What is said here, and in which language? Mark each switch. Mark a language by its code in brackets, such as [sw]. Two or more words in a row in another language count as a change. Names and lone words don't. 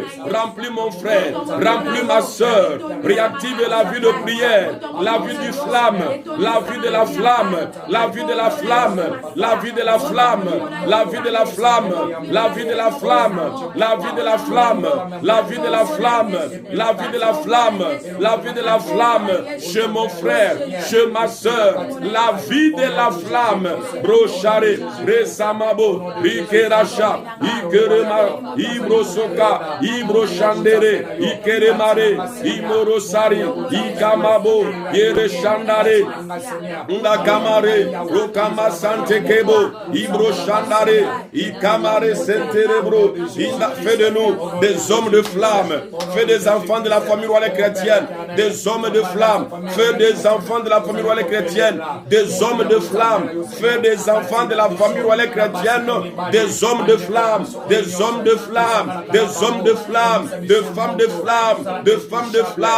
[fr] Remplis mon frère, remplis ma soeur. Réactive la vie de prière, la vie du flamme, la vie de la flamme, la vie de la flamme, la vie de la flamme, la vie de la flamme, la vie de la flamme, la vie de la flamme, la vie de la flamme, la vie de la flamme, la vie de la flamme, chez mon frère, chez ma soeur, la vie de la flamme. Brochare, Resamabo, Ikeracha, Ikerema, Ibrosoka, Ibrochandere, Ikeremare, Imorosari, Ikamabo, Yereshandare, Ndakamare, Rokama Santa. Tekebo, Ibro Chandare, Ikamare Senterebro. Fais de nous des hommes de flamme. Fais des enfants de la famille royale chrétienne, des hommes de flamme. Fais des enfants de la famille royale chrétienne, des hommes de flamme. Fais des enfants de la famille royale chrétienne, des hommes de flamme, des hommes de flamme, des hommes de flamme, de femmes de flamme, de femmes de flamme.